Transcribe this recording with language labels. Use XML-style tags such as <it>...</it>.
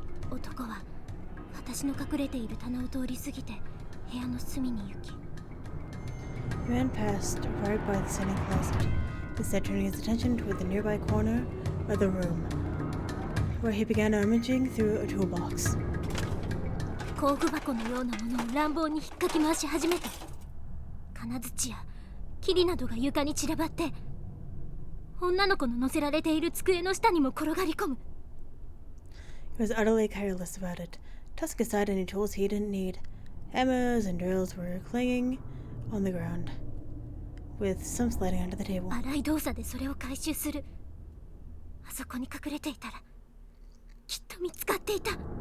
<ja>男は私の隠れている棚を通り過ぎて部屋の隅に行き、</ja> <en>The man passed right by the standing closet, instead turning his attention toward the nearby corner of the room, where he began rummaging through a toolbox.</en> <ja>工具箱のようなものを乱暴に引っかき回し始めた。金槌や霧などが床に散らばって、女の子の乗せられている机の下にも転がり込む。</ja> <en>He was utterly careless about it, tossing aside any tools he didn't need. Hammers and drills were clanging on the ground, with some sliding under the table.</en> <ja>荒い動作でそれを回収する。あそこに隠れていたらきっと見つかっていた。</ja>